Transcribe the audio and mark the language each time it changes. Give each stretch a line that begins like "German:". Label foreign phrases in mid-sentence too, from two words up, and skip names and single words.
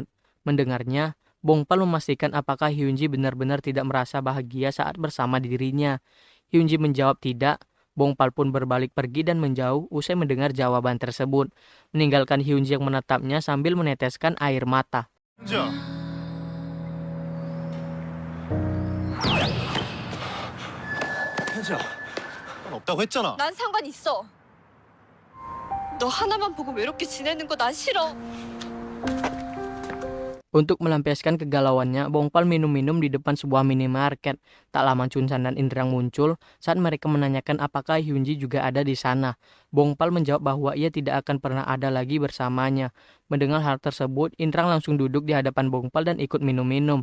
Indonesian: Mendengarnya, Bongpal memastikan apakah Hyunji benar-benar tidak merasa bahagia saat bersama dirinya. Hyunji menjawab tidak. Bongpal pun berbalik pergi dan menjauh usai mendengar jawaban tersebut, meninggalkan Hyunji yang menatapnya sambil meneteskan air mata.
Korean: 현지야. 현지야. 난 없다고 했잖아. 난 상관 있어. 너 하나만 보고 외롭게 지내는 거 난 싫어.
Indonesian: Untuk melampiaskan kegalauannya, Bongpal minum-minum di depan sebuah minimarket. Tak lama Chunsan dan Indrang muncul saat mereka menanyakan apakah Hyunji juga ada di sana. Bongpal menjawab bahwa ia tidak akan pernah ada lagi bersamanya. Mendengar hal tersebut, Indrang langsung duduk di hadapan Bongpal dan ikut minum-minum.